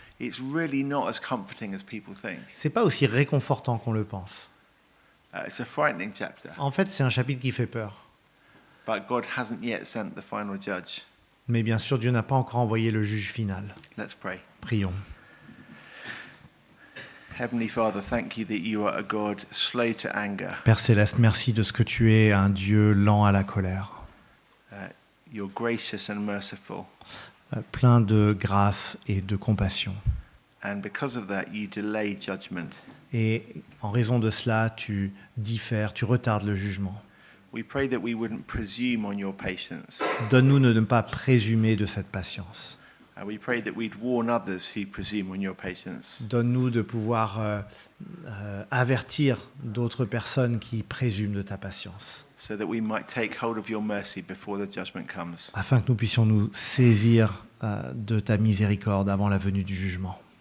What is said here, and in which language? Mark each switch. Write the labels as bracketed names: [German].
[English] It's really not as comforting as people think. [French] c'est pas aussi réconfortant qu'on le pense. [English] It's a frightening chapter. [French] En fait, c'est un chapitre qui fait peur. [English] But God hasn't yet sent the final judge. [French] Mais bien sûr, Dieu n'a pas encore envoyé le juge final. [English] Let's pray. [French] Prions. [English] Heavenly Father, thank you that you are a God slow to anger. [French] Père Céleste, merci de ce que tu es un Dieu lent à la colère, [English] You're gracious and merciful. [French] plein de grâce et de compassion. [English] And because of that, you delay judgment. [French] Et en raison de cela, tu diffères, tu retardes le jugement. [English] We pray that we wouldn't presume on your patience. [French] Donne-nous de ne pas présumer de cette patience. [English] And we pray that we'd warn others who presume on your patience. [French] Donne-nous de pouvoir avertir d'autres personnes qui présument de ta patience, [English] So that we might take hold of your mercy before the judgment comes. [French] afin que nous puissions nous saisir de ta miséricorde avant la venue du jugement.